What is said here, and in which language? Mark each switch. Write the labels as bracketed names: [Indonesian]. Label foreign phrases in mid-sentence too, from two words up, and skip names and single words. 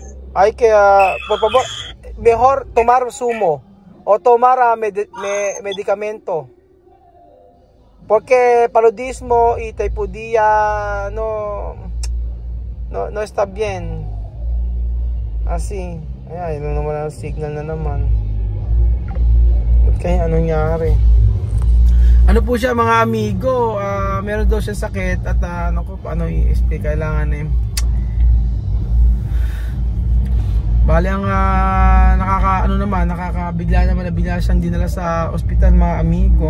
[Spanish] Hay que, por favor, mejor tomar zumo o tomar medicamento. Porque paludismo y taipudía no está bien. Así. [Filipino] Ay, ano naman ang signal na naman. Kaya anong nangyari? Ano po siya mga amigo, meron daw siya sakit at paano i-explain, kailangan bali ang nakakabigla naman na bigla siyang dinala sa ospital mga amigo.